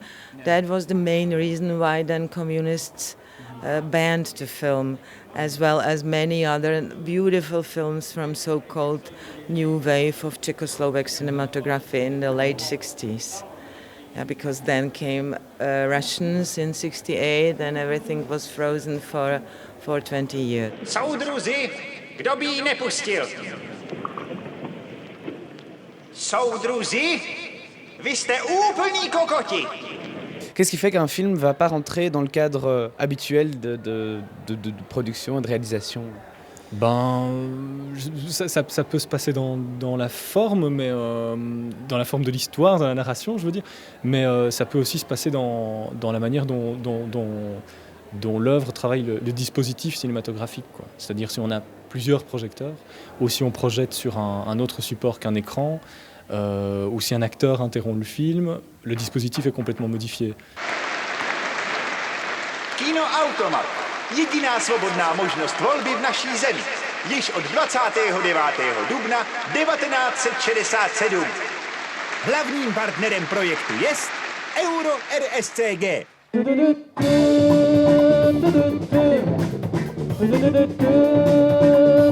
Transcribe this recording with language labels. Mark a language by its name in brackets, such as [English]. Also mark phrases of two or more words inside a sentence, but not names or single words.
[English] That was the main reason why then communists banned the film, as well as many other beautiful films from so-called new wave of Czechoslovak cinematography in the late 60s. Yeah, because then came Russians in 68 and everything was frozen for 20 years. [Czech] Soudruzi, kdo by ji nepustil? Soudruzi, vy jste úplní kokoti! [French] Qu'est-ce qui fait qu'un film ne va pas rentrer dans le cadre habituel de production et de réalisation? Ça peut se passer dans la forme, mais dans la forme de l'histoire, dans la narration, je veux dire. Mais ça peut aussi se passer dans la manière dont l'œuvre travaille le dispositif cinématographique, quoi. C'est-à-dire si on a plusieurs projecteurs, ou si on projette sur un autre support qu'un écran, ou si un acteur interrompt le film, le dispositif est complètement modifié. [Czech] Kinoautomat. Jediná svobodná možnost volby v naší zemi. Již od 29. dubna 1967. Hlavním partnerem projektu jest Euro RSCG.